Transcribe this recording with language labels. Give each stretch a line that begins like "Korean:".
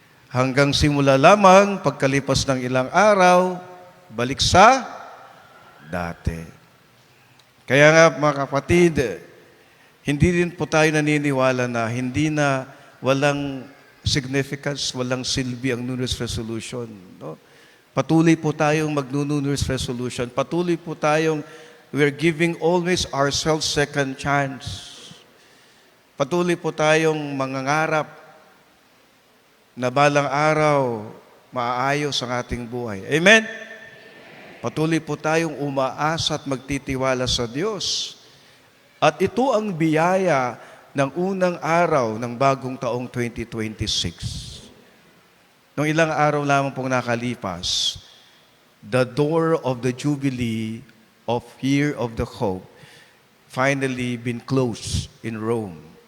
Filipino: Hanggang simula lamang, pagkalipas ng ilang araw, balik sa dati. Kaya nga, mga kapatid, hindi rin po tayo naniniwala na hindi na walang significance, walang silbi ang New Year's resolution. No? Patuloy po tayong mag-New Year's resolution. Patuloy po tayong
English: we're giving always ourselves second chance.
Filipino: Patuloy po tayong mangangarap na balang araw maaayos ang ating buhay. Amen? Patuloy po tayong umaasa at magtitiwala sa Diyos. At ito ang biyaya ng unang araw ng bagong taong 2026. Nung ilang araw lamang pong nakalipas,
English: the door of the Jubilee of Year of the Hope finally been closed in Rome.